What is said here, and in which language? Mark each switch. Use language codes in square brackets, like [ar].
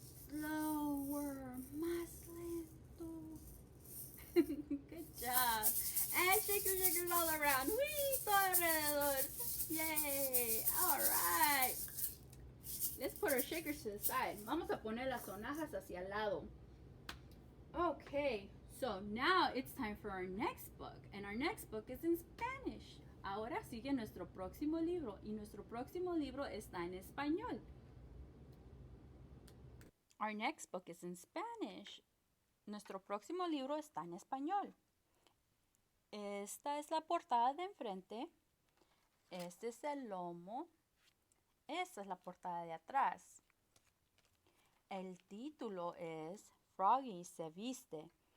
[en] Slower, [es] más lento. [en] Good job. And shake your shakers all around. Whee, [es] todo alrededor. [en] Yay. All right. Let's put our shakers to the side. [es] Vamos a poner las sonajas hacia el lado. [en] Okay, so now it's time for our next book. And our next book is in Spanish. [es] Ahora sigue nuestro próximo libro. Y nuestro próximo libro está en español. [en] Our next book is in Spanish. [es] Nuestro próximo libro está en español. Esta es la portada de enfrente. Este es el lomo. Esta es la portada de atrás. El título es Froggy se viste.